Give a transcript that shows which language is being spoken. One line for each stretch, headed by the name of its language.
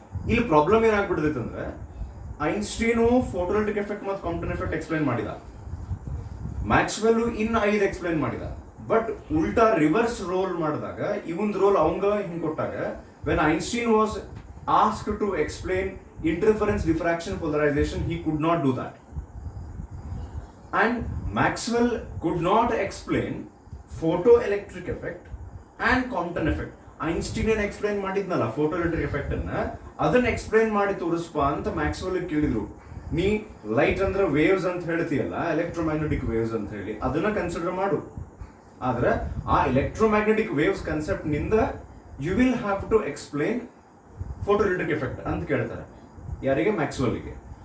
Kannada: ಇಲ್ಲಿ ಪ್ರಾಬ್ಲಮ್ ಏನಾಗ್ಬಿಡ್ತೈತೆ ಅಂದ್ರೆ, ಐನ್ಸ್ಟೀನು photo electric effect ಮತ್ತು ಕಾಂಪ್ಟನ್ ಎಫೆಕ್ಟ್ ಎಕ್ಸ್ಪ್ಲೈನ್ ಮಾಡಿದ, ಮ್ಯಾಕ್ಸ್ವೆಲ್ ಇನ್ನು 5 ಎಕ್ಸ್ಪ್ಲೈನ್ ಮಾಡಿದ.
English: but
Kannada: ಉಲ್ಟಾ ರಿವರ್ಸ್ ರೋಲ್ ಮಾಡಿದಾಗ ಇವೊಂದು ರೋಲ್ ಅವಂಗ ಹಿಂಗ್ ಕೊಟ್ಟಾಗ,
English: When Einstein was asked to explain interference, diffraction, polarization, he could not do that. And Maxwell could not explain photoelectric effect and Compton effect.
Kannada: Einstein ಏನ್ explain ಮಾಡಿದ್ನಲ್ಲ photo electric effect ಅನ್ನ, ಅದನ್ನ explain ಮಾಡಿ ತೋರಿಸ್ಪ ಅಂತ Maxwell ಕೇಳಿದ್ರು. ನೀ light ಅಂದ್ರೆ waves ಅಂತ ಹೇಳ್ತೀಯಲ್ಲ, ಎಲೆಕ್ಟ್ರೋಮ್ಯಾಗ್ನೆಟಿಕ್ ವೇವ್ಸ್ ಅಂತ ಹೇಳಿ, ಅದನ್ನ ಕನ್ಸಿಡರ್ ಮಾಡು. ಆದ್ರೆ ಆ ಎಲೆಕ್ಟ್ರೋಮ್ಯಾಗ್ನೆಟಿಕ್ ವೇವ್ಸ್ ಕಾನ್ಸೆಪ್ಟ್ ನಿಂದ
English: you will have to explain photo electric effect
Kannada: ಅಂತ ಕೇಳ್ತಾರೆ. ಯಾರಿಗೆ? ಮ್ಯಾಕ್ಸ್ವೆಲ್ಗೆ.